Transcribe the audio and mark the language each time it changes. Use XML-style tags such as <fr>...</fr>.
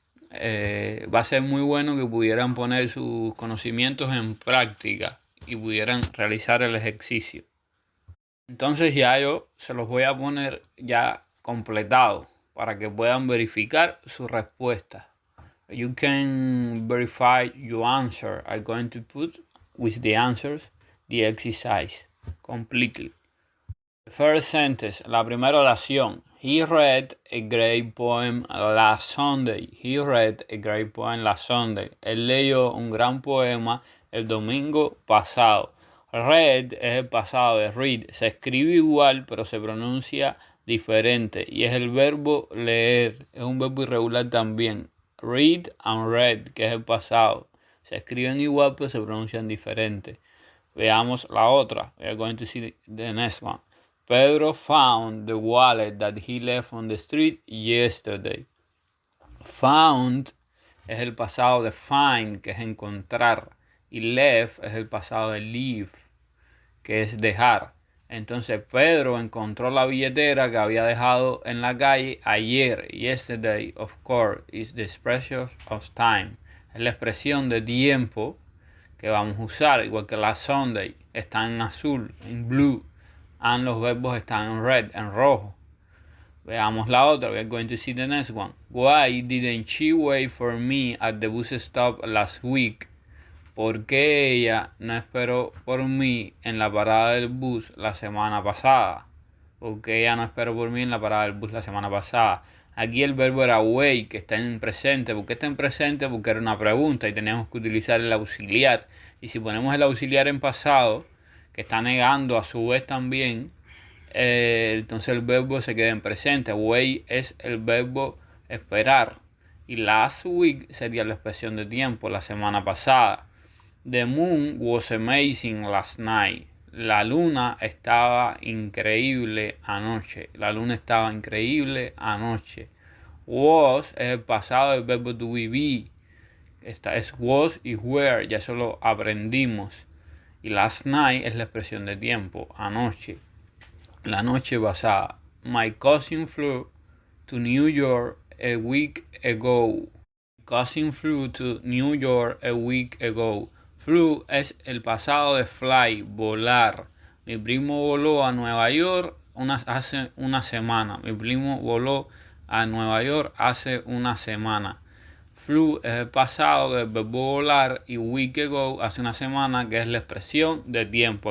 <es>Va a ser muy bueno que pudieran poner sus conocimientos en práctica y pudieran realizar el ejercicio. Entonces ya yo se los voy a poner ya completado para que puedan verificar su respuesta.</es> <en>You can verify your answer. I'm going to put with the answers the exercise completely. The first sentence,</en> <es>la primera oración.</es> <en>He read a great poem last Sunday. He read a great poem last Sunday.</en> <es>Él leyó un gran poema el domingo pasado. Read es el pasado de read. Se escribe igual, pero se pronuncia diferente. Y es el verbo leer. Es un verbo irregular también.</es> <en>Read and read,</en> <es>que es el pasado. Se escriben igual, pero se pronuncian diferente. Veamos la otra.</es> <en>We are going to see the next one. Pedro found the wallet that he left on the street yesterday.</en> <es>Found es el pasado de find, que es encontrar. Y left es el pasado de leave, que es dejar. Entonces Pedro encontró la billetera que había dejado en la calle ayer.</es> <en>Yesterday, of course, is the expression of time.</en> <es>Es la expresión de tiempo que vamos a usar, igual que la Sunday está en azul, en blue, and los verbos están en red, en rojo. Veamos la otra.</es> <en>We are going to see the next one. Why didn't she wait for me at the bus stop last week?</en> <es>¿Por qué ella no esperó por mí en la parada del bus la semana pasada? ¿Por qué ella no esperó por mí en la parada del bus la semana pasada? Aquí el verbo era wait, que está en presente. ¿Por qué está en presente? Porque era una pregunta y teníamos que utilizar el auxiliar. Y si ponemos el auxiliar en pasado, que está negando a su vez también, entonces el verbo se queda en presente. Wait es el verbo esperar. Y last week sería la expresión de tiempo, la semana pasada.</es> <en>The moon was amazing last night.</en> <es>La luna estaba increíble anoche. La luna estaba increíble anoche. Was es el pasado del verbo to be. Esta es was y were, ya eso lo aprendimos. Y last night es la expresión de tiempo, anoche. La noche pasada.</es> <en>My cousin flew to New York a week ago. My cousin flew to New York a week ago.</en> <es>Flew es el pasado de fly, volar. Mi primo voló a Nueva York hace una semana. Mi primo voló a Nueva York hace una semana. Flew es el pasado del verbo volar y week ago hace una semana, que es la expresión de tiempo.</es>